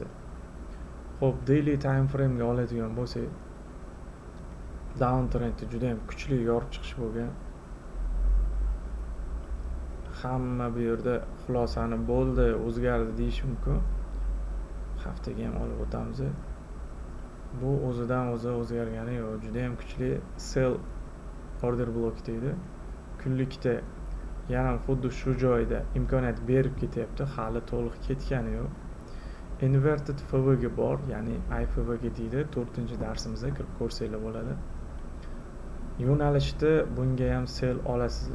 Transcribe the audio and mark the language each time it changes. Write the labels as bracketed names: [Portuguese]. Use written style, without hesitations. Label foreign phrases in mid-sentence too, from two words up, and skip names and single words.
[Uzbek] Xo'p, [English] daily time frame [Uzbek] ga oladigan bo'lsak, [English] down trendda [Uzbek] juda ham kuchli yorib chiqish bo'lgan. Hamma bu yerda xulosani bo'ldi, o'zgardi deyish mumkin. Haftaga ham olib o'tamiz. Bu o'zidan o'zi o'zgargani yo'q, juda ham kuchli [English] sell order block [Uzbek] deydi. Kunlikda yana xuddi shu joyda imkoniyat berib ketyapti, hali to'liq ketgani yo'q. [English] Inverted FV [Uzbek] ga bor, ya'ni IFV ga deydi. 4-darsimizda kirib ko'rsanglar bo'ladi. Yo'nalishda bunga ham sell olasizlar.